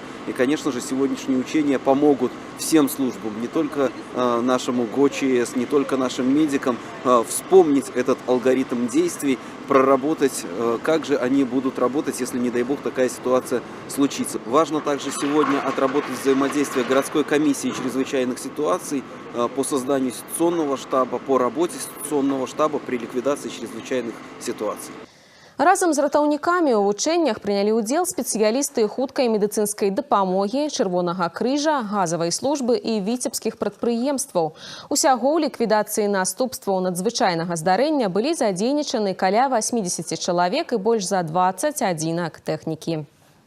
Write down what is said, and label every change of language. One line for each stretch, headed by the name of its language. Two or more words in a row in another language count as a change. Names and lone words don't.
Russian: И, конечно же, сегодняшние учения помогут всем службам, не только нашему ГОЧС, не только нашим медикам, вспомнить этот алгоритм действий, проработать, как же они будут работать, если, не дай бог, такая ситуация случится. Важно также сегодня отработать взаимодействие городской комиссии чрезвычайных ситуаций по созданию ситуационного штаба, по работе ситуационного штаба при ликвидации чрезвычайных ситуаций.
Belarusian: Разом з ратаўнікамі ў вучэннях прынялі ўдзел спецыялісты хуткай медыцынскай дапамогі, Чырвонага крыжа, газавай службы і віцебскіх прадпрыемстваў. Усяго ў ліквідацыі наступстваў надзвычайнага здарэння былі задзейнічаны каля 80 чалавек і больш за 20 адзінак тэхнікі.